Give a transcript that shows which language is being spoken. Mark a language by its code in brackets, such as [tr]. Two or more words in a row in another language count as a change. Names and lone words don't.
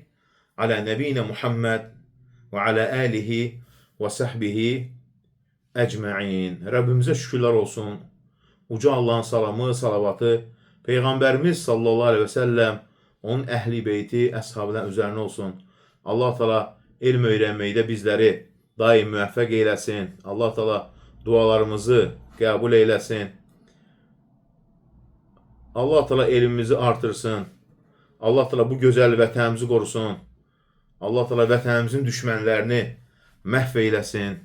[ar] على نبينا محمد وعلى آله وصحبه أجمعين. [tr] Rabbimize şükürler olsun. Uca Allah'ın salamı, salavatı Peygamberimiz [ar] صلى الله عليه وسلم, [tr] onun ehli beyti, əshabından üzerine olsun. Allah Teala elm öğrenmeyde bizleri daim müvəffəq eylesin. [az] Allah Teala dualarımızı qəbul eyləsin. Allah Teala elmimizi artırsın. Allah Teala bu gözəl vətənimizi qorusun. Allah Teala vətənimizin düşmənlərini məhv eyləsin.